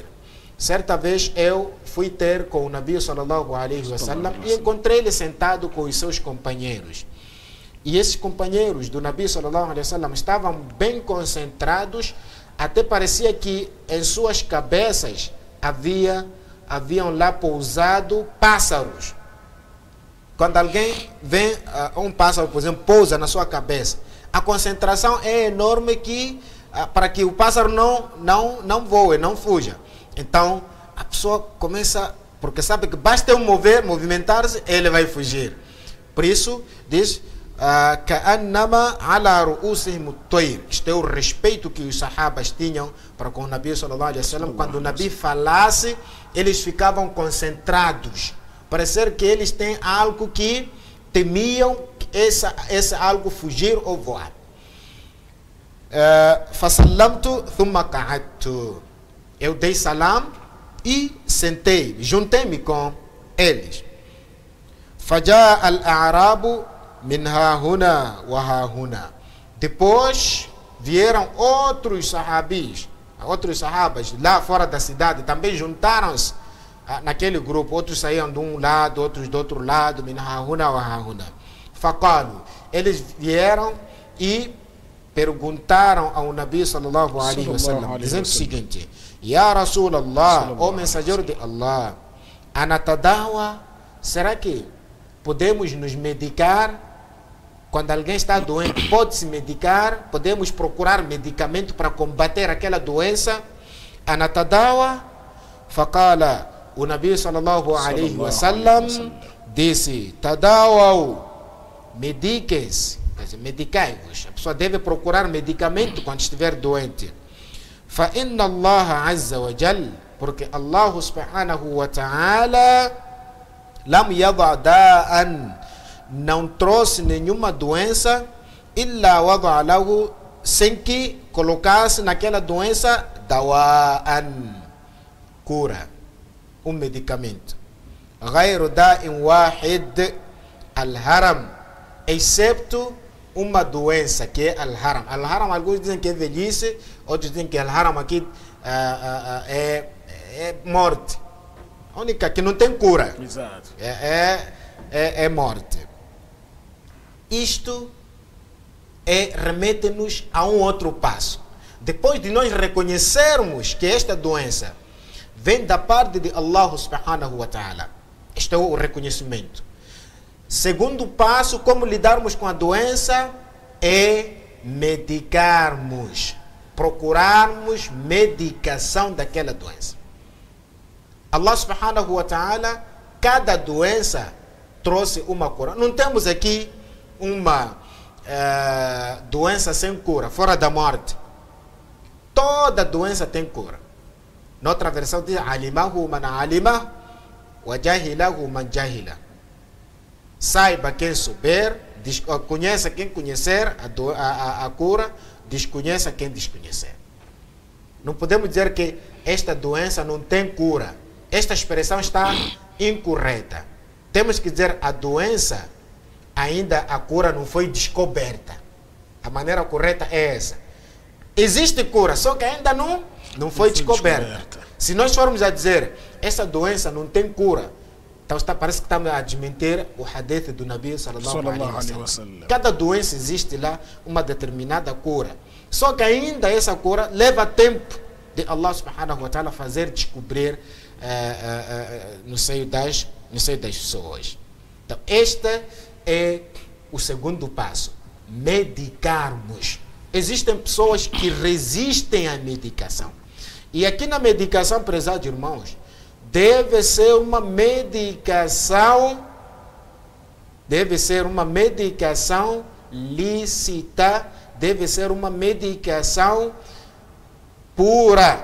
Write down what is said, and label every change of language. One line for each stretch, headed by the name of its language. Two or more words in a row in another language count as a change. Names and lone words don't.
Portuguese: Certa vez eu fui ter com o Nabi
Arabic: صلى الله عليه وسلم
Portuguese: e encontrei ele sentado com os seus companheiros. E esses companheiros do Nabi
Arabic: صلى الله عليه وسلم
Portuguese: estavam bem concentrados, até parecia que em suas cabeças haviam lá pousado pássaros. Quando alguém vê um pássaro, por exemplo, pousa na sua cabeça, a concentração é enorme para que o pássaro não voe, não fuja. Então, a pessoa começa, porque sabe que basta eu movimentar-se, ele vai fugir. Por isso, diz,
Arabic: كَأَنَّمَا عَلَى رُؤُوسِهِمُ الطَّيْرِ.
Portuguese: Este é o respeito que os sahabas tinham para com o Nabi
Arabic: صلى الله عليه وسلم.
Portuguese: Quando o Nabi falasse, eles ficavam concentrados. Parecer que eles têm algo que temiam, esse algo fugir ou voar.
Arabic: فَسَلَّمْتُ ثُمَّ قَعَدْتُ.
Portuguese: Eu dei salam e sentei, juntei-me com eles.
Arabic: فَجَاءَ الْأَعْرَابُ مِنْ هَاهُنَا وَهَاهُنَا.
Portuguese: Depois vieram outros sahabas lá fora da cidade, também juntaram-se naquele grupo. Outros saíam de um lado, outros do outro lado.
Arabic: مِنْ هَاهُنَا وَهَاهُنَا. فَقَالُوا.
Portuguese: Eles vieram e perguntaram ao Nabi
Arabic: صلى الله عليه وسلم,
Portuguese: dizendo o seguinte:
Arabic: يا رسول الله,
Portuguese: ó mensageiro de Allah, anatadawa, será que podemos nos medicar? Quando alguém está doente, pode se medicar? Podemos procurar medicamento para combater aquela doença?
Arabic: أنتداوى؟ فقال,
Portuguese: o Nabi
Arabic: صلى الله عليه وسلم
Portuguese: disse: Tadawau, mediquem-se, medicai-vos. A pessoa deve procurar medicamento quando estiver doente.
Arabic: فَإِنَّ اللَّهَ عَزَّ وَجَلَّ, porque الله سبحانه وتعالى لم يدع داء,
Portuguese: não trouxe nenhuma doença,
Arabic: إلا وضع له,
Portuguese: sem que colocasse naquela doença dawa'an, cura, um medicamento.
Arabic: غَيْرُ دَاءٍ وَاحِدٍ al-haram,
Portuguese: excepto uma doença que é al-haram. Al-haram, alguns dizem que é velhice, outros dizem que al-haram aqui é morte. A única que não tem cura. Exato. É morte. Isto remete-nos a um outro passo. Depois de nós reconhecermos que esta doença vem da parte de
Arabic: الله سبحانه وتعالى,
Portuguese: este é o reconhecimento. Segundo passo, como lidarmos com a doença, é medicarmos, procurarmos medicação daquela doença.
Arabic: الله سبحانه وتعالى,
Portuguese: cada doença trouxe uma cura. Não temos aqui uma doença sem cura, fora da morte. Toda doença tem cura. Noutra versão diz:
Arabic: علمه من علم وجهله من جهل.
Portuguese: Saiba quem souber, conheça quem conhecer a cura, desconheça quem desconhecer. Não podemos dizer que esta doença não tem cura. Esta expressão está incorreta. Temos que dizer a doença, ainda a cura não foi descoberta. A maneira correta é essa. Existe cura, só que ainda não foi descoberta. Se nós formos a dizer, essa doença não tem cura, então parece que estamos a desmentir o hadith do Nabi
Arabic: صلى الله عليه وسلم.
Portuguese: Cada doença existe lá uma determinada cura. Só que ainda essa cura leva tempo de
Arabic: الله سبحانه وتعالى
Portuguese: fazer descobrir no seio das pessoas. Então, este é o segundo passo. Medicarmos. Existem pessoas que resistem à medicação. E aqui na medicação, prezados irmãos, deve ser uma medicação lícita, deve ser uma medicação pura.